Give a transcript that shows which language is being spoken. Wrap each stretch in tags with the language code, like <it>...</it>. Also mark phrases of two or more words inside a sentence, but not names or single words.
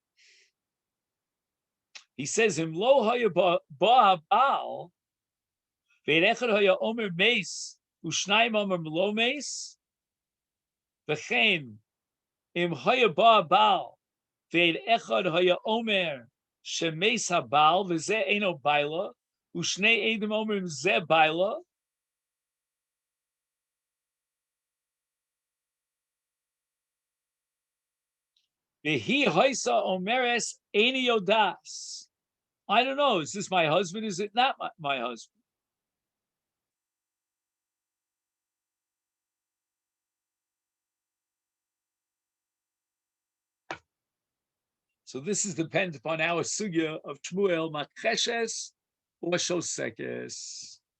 <en>He says,</en> <he>"אם לא היה בעל ועד אחד היה אומר מת, ושנים אומר לא מת, וכן אם היה בא בעל, ועד אחד היה אומר שמת הבעל, וזה אינו בעלה, ושני עדים אומר זה בעלה, והיא היתה אומרת איני יודעת.</he> <en>I don't know. Is this my husband? Is it not my husband? So this is dependent upon our sugya of Shmuel Makreshes or Shosekes.</en>